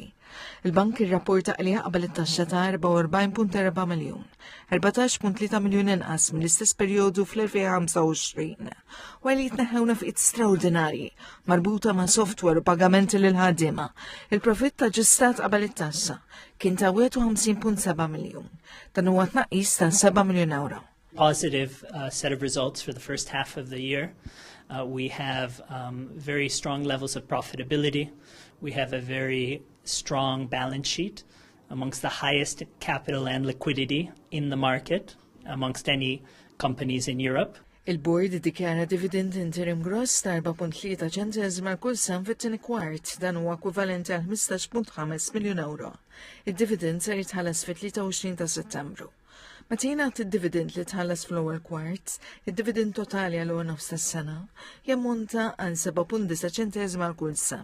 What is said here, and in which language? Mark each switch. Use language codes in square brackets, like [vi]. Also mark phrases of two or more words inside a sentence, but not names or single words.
[mt] Il-bank irrapporta li jaqbel it-taxxa ta' 44.4 miljun, 14.3 miljun inqas mill-istess perjodu fl-2025, u li jitneħħew nefqiet straordinarji marbuta ma' software u pagamenti lil ħaddiema. Il-profitt ta' ġistat qabel it-taxxa kien ta' 51.7 miljun, dan huwa tnaqqis ta' 7 miljun euro. [en] Positive set of results for the first half of the year. We have very strong levels of profitability. We have a very strong balance sheet, amongst the highest capital and liquidity in the market amongst any companies in Europe. [mt] Il-Board iddikjara [en] dividend interim gross [mt] ta' 4.3 ċentesima kull sen fit-tieni kwart, dan huwa ekwivalenti għal 15.5 miljun euro. Id-dividend se jitħallas fit-23 ta' Settembru. Meta jingħad id-dividend li tħallas fl-ewwel kwart, id-dividend totali għal ewwel nofs tas-sena jammonta għal 7.9 ċentesima kull sem.